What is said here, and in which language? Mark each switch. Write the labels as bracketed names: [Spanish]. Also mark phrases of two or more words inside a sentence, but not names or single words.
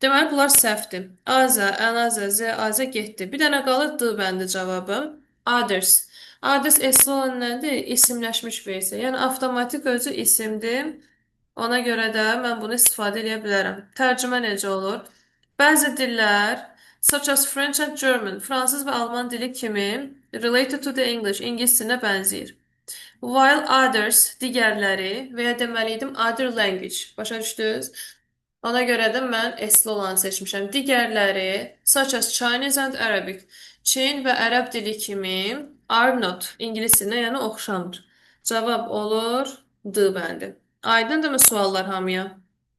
[Azerbaijani] Deməli, bunlar səhvdir. Azə, ənazə, zə, azə getdi. Bir dənə qalır D bəndi cavabım. Others. Others esli olan nədir? İsimləşmiş versiya. Yəni, avtomatik özü isimdir. Ona görə də mən bunu istifadə edə bilərəm. Tərcümə necə olur? Bəzi dillər, [English] such as French and German, [Azerbaijani] fransız və alman dili kimi, [English] related to the English, [Azerbaijani] ingilis dilinə bənzəyir. [English] While others, [Azerbaijani] digərləri və ya deməliydim [English] other language. [Azerbaijani] Başa düşdünüz? Ona görə də mən esli olanı seçmişəm. Digərləri, [English] such as Chinese and Arabic, [Azerbaijani] Çin və ərəb dili kimi [English] are not, [Azerbaijani] ingilis dilinə yəni oxşamdır. Cavab olur D bəndi. Aydındırmı suallar hamıya?